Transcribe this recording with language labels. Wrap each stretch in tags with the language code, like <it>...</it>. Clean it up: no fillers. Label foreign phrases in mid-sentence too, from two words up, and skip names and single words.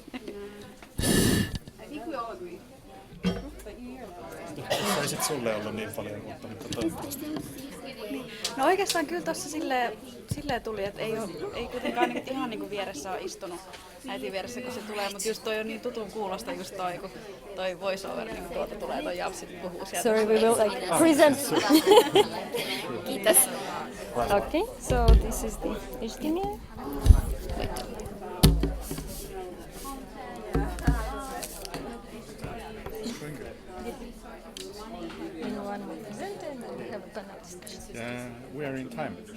<fi>Ei sit sulle ollut niin paljon, mutta toivottavasti. No oikeastaan kyllä tuossa silleen tuli, että ei kuitenkaan ihan niin kuin vieressä ole istunut äitin vieressä, kun se tulee, mutta just toi on niin tutun kuulosta just toi, kun toi voiceover, niin tuolta tulee toi Japsi puhuu sieltä.</fi> <en>Sorry, we will present. Kiitos. Okay, so this is the HTML. Yeah, we are in time.</en>